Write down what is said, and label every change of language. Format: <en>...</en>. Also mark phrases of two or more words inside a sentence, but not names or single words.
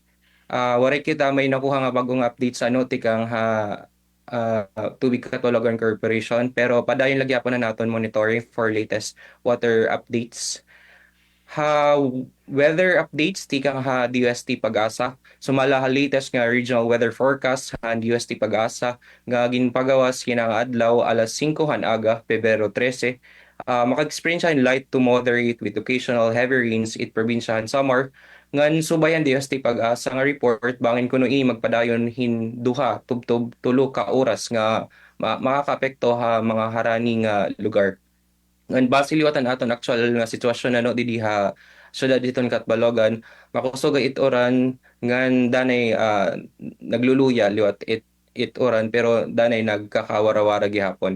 <war>Waray kita may nakuha nga bagong update sa tikang Tubig Catalogan Corporation pero padayon lagi po na naton monitoring</war> <en>for latest water updates. Weather updates</en> <war>tikang DUST Pag-asa. Sumala latest nga</war> <en>regional weather forecast</en> <war>han DUST Pag-asa nga ginpagawas kinang adlaw alas 5 han aga Pebrero 13. Maka-experience siya</war> <en>light to moderate with occasional heavy rains</en> <war>it probinsya han Samar. Ngan subayan DST Pag-asa nga report bangin kuno magpadayon hin duha tubtob tulo ka oras nga makakaapekto mga harani nga lugar. Ngan base liwatan aton actual nga sitwasyon didi syudad diton Catbalogan makusog itoran ngan danay nagluluya liwat itoran pero danay nagkakawara-wara gihapon.</war>